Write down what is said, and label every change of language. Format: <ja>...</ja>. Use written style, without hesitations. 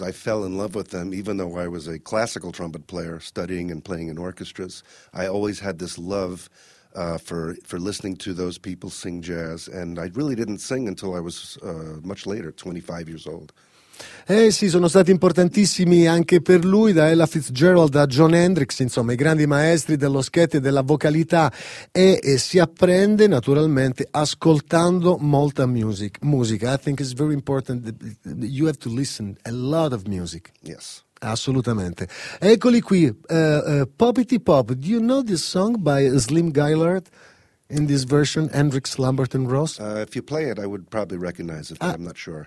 <en>I fell in love with them, even though I was a classical trumpet player studying and playing in orchestras. I always had this love for listening to those people sing jazz, and I really didn't sing until I was much later, 25 years old.</en> <it>Eh sì, sono stati importantissimi anche per lui, da Ella Fitzgerald a John Hendricks, insomma i grandi maestri dello scherzo e della vocalità, e si apprende naturalmente ascoltando molta musica.</it> <en>I think it's very important that you have to listen a lot of music. Yes.</en> <it>Assolutamente. Eccoli qui, Poppity Pop.</it> <en>Do you know this song by Slim Gaillard? In this version, Hendrix, Lambert and Ross? If you play it, I would probably recognize it, but I'm not sure.</en>